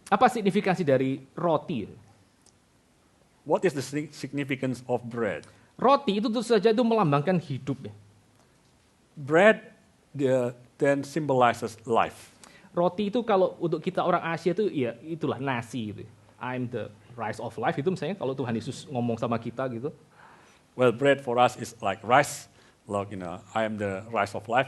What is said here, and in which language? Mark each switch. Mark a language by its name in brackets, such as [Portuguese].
[Indonesian] Apa signifikansi dari roti? [English] What is the significance of bread? [Indonesian] Roti itu tentu saja itu melambangkan hidup. [English] Bread then symbolizes life. [Indonesian] Roti itu kalau untuk kita orang Asia itu ya itulah nasi gitu. [English] I'm the rice of life [Indonesian] itu misalnya kalau Tuhan Yesus ngomong sama kita gitu. [English] Well, bread for us is like rice. Like, I am the rice of life.